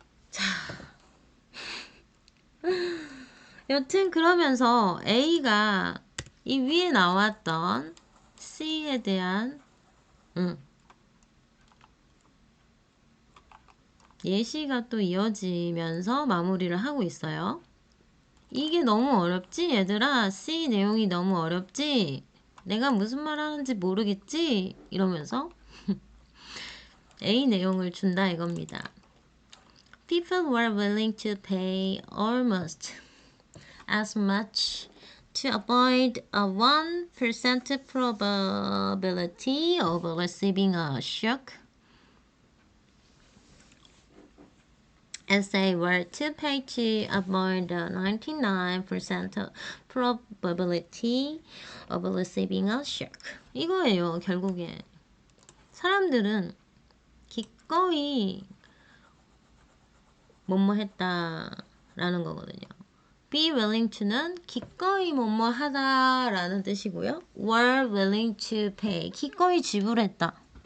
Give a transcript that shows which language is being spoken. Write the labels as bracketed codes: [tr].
[ko] 자, 여튼 그러면서 A가 이 위에 나왔던 C에 대한 예시가 또 이어지면서 마무리를 하고 있어요. 이게 너무 어렵지? 얘들아, C 내용이 너무 어렵지? 내가 무슨 말 하는지 모르겠지? 이러면서 A 내용을 준다 이겁니다. [en] People were willing to pay almost as much to avoid a 1% probability of receiving a shock as they were to pay to avoid the 99% probability of receiving a shock. [ko] 이거예요, 결국에. 사람들은 기꺼이 뭐뭐 했다라는 거거든요. [en] be willing to [ko] 는 기꺼이 뭐뭐 하다라는 뜻이고요. [en] were willing to pay, [ko] 기꺼이 지불했다.